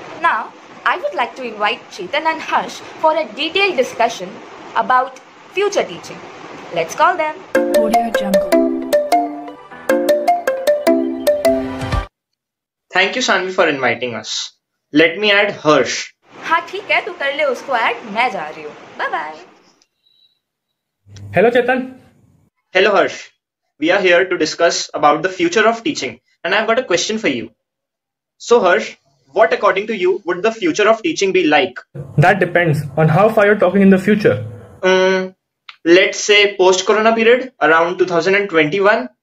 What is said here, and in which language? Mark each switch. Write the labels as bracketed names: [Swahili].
[English] Now, I would like to invite Chetan and Harsh for a detailed discussion about future teaching. Let's call them. Audio Jungle. Thank you, Sanvi, for inviting us. Let me add Harsh. [Hindi] हाँ ठीक है, तू कर ले उसको add, मैं जा रही हूँ. [English] Bye bye. Hello Chetan. Hello Harsh. We are here to discuss about the future of teaching, and I've got a question for you. So Harsh, what according to you would the future of teaching be like? That depends on how far you're talking in the future. let's say post-corona period around 2021?